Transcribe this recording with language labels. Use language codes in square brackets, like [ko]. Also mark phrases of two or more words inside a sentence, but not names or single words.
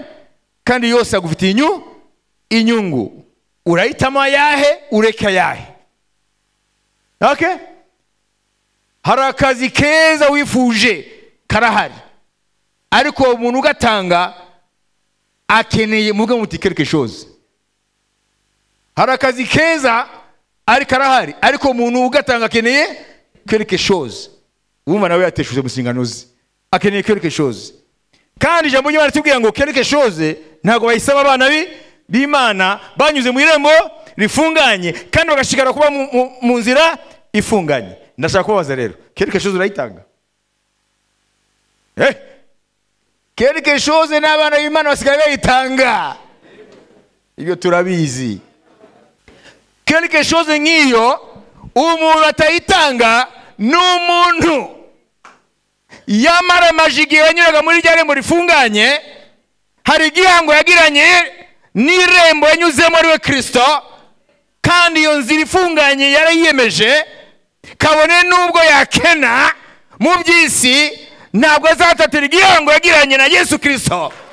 [rw] Kandi yose agufitiye inyungu. Urahitamo ayahe, ureka ayahe. Okay? Hari akazi keza wifuje karahari, ariko umuntu ugatanga akeneye muvuga muti [fr] quelque chose. [rw] Hari akazi keza ari karahari, ariko umuntu ugatanga akeneye [fr] quelque chose. [rw] Wumva nawe yateshuje musingano ze, akeneye [fr] quelque chose. [rw] Kandi ijambo ry'Imana ritubwira ngo [fr] quelque chose [rw] ntago bayisaba abana b'Imana banyuze mu irembo rifunganye kandi bagashikara kuba mu nzira ifunganye. Ndashaka kubaza rero, [fr] quelque chose [rw] urayitanga? [fr] Quelque chose [rw] n'abana b'Imana basigaye bayitanga. Ibyo turabizi. [fr] Quelque chose [rw] nk'iyo umuntu atayitanga n'umuntu yamara majigiye yanyuraga muri rya rembo rifunganye, hari igihango yagiranye n'irembo yanyuzemo ari we Kristo, kandi iyo nzira ifunganye yarayiyemeje, kabone nubwo yakena mu by'isi ntabwo azatatira igihango yagiranye na Yesu Kristo.